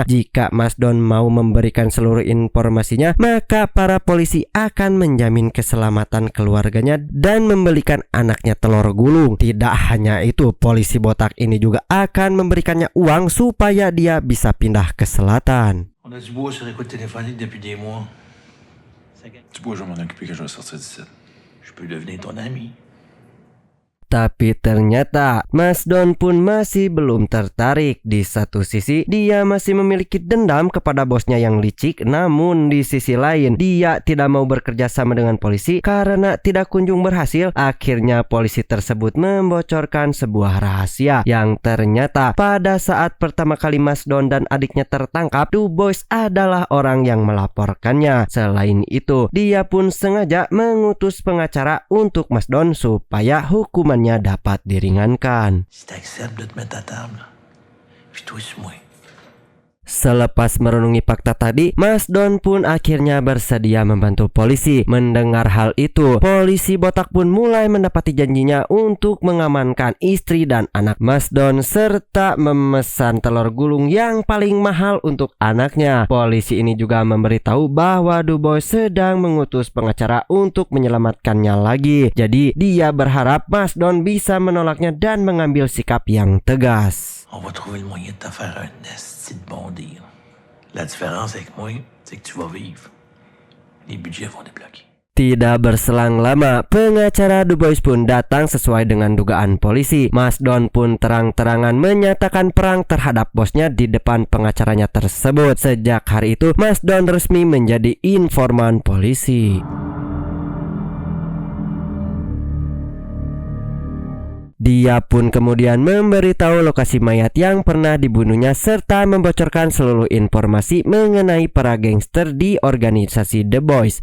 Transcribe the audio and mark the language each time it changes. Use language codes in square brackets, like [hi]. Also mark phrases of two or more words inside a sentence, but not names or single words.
[id] Jika Mas Don mau memberikan seluruh informasinya, maka para polisi akan menjamin keselamatan keluarganya dan membelikan anaknya telur gulung. Tidak hanya itu, polisi botak ini juga akan memberikannya uang supaya dia bisa pindah ke selatan. [fr] on a du bois sur écoute téléphonique depuis des mois. Du bois, je vais m'en occuper quand je vais sortir d'ici. Je peux devenir ton ami. [id] Tapi ternyata Mas Don pun masih belum tertarik. Di satu sisi dia masih memiliki dendam kepada bosnya yang licik, namun di sisi lain dia tidak mau bekerja sama dengan polisi karena tidak kunjung berhasil. Akhirnya polisi tersebut membocorkan sebuah rahasia yang ternyata pada saat pertama kali Mas Don dan adiknya tertangkap, Dubois adalah orang yang melaporkannya. Selain itu, dia pun sengaja mengutus pengacara untuk Mas Don supaya hukuman dapat diringankan. [fr] Si t'acceptes de te mettre à table, puis toi sur moi. [id] Selepas merenungi fakta tadi, Mas Don pun akhirnya bersedia membantu polisi. Mendengar hal itu, polisi botak pun mulai mendapati janjinya untuk mengamankan istri dan anak Mas Don serta memesan telur gulung yang paling mahal untuk anaknya. Polisi ini juga memberitahu bahwa Dubois sedang mengutus pengacara untuk menyelamatkannya lagi. Jadi dia berharap Mas Don bisa menolaknya dan mengambil sikap yang tegas. [fr] On va trouver le moyen de te faire un esti de bon deal. La différence avec moi, c'est que tu vas vivre. Les budgets vont débloquer. [id] Tidak berselang lama, pengacara Dubois pun datang sesuai dengan dugaan polisi. Mas Don pun terang-terangan menyatakan perang terhadap bosnya di depan pengacaranya tersebut. Sejak hari itu, Mas Don resmi menjadi informan polisi. Dia pun kemudian memberitahu lokasi mayat yang pernah dibunuhnya serta membocorkan seluruh informasi mengenai para gangster di organisasi The Boys.